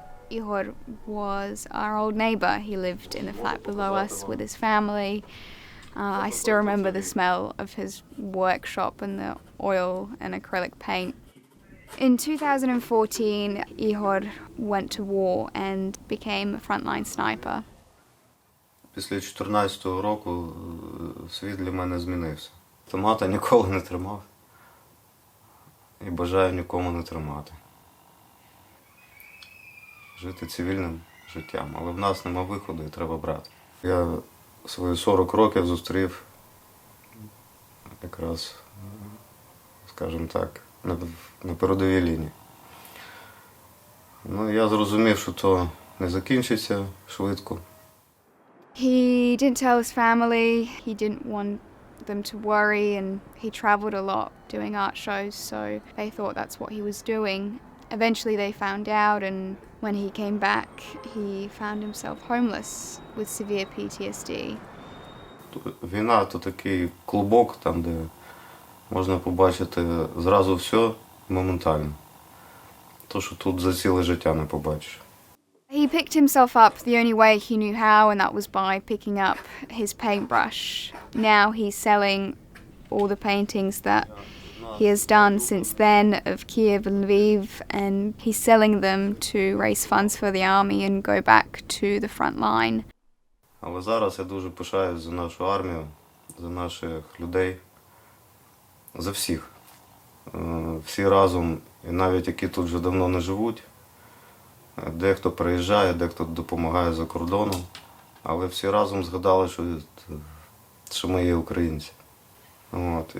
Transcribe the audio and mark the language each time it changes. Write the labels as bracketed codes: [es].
[en] Igor was our old neighbour. He lived in the flat below us with his family. I still remember the smell of his workshop and the oil and acrylic paint. In 2014, Igor went to war and became a frontline sniper. [uk] Після 2014 року світ для мене змінився. Автомата ніколи не тримав і бажаю нікому не тримати. Жити цивільним життям, але в нас нема виходу і треба брати. Я свої 40 років зустрів якраз, скажімо так, на передовій лінії. Ну, я зрозумів, що то не закінчиться швидко. [en] He didn't tell his family, he didn't want them to worry, and he travelled a lot doing art shows, so they thought that's what he was doing. Eventually they found out, and when he came back, he found himself homeless with severe PTSD. [uk] Війна – то такий клубок, там, де можна побачити зразу все моментально. То, що тут за ціле життя не побачиш. [en] He picked himself up the only way he knew how, and that was by picking up his paintbrush. Now he's selling all the paintings that he has done since then of Kyiv and Lviv, and he's selling them to raise funds for the army and go back to the front line. [uk] Але зараз я дуже пишаюсь за нашу армію, за наших людей, за всіх. Всі разом, і навіть які тут вже давно не живуть, дехто приїжджає, дехто допомагає за кордоном, але всі разом згадали, що ми є українці. От.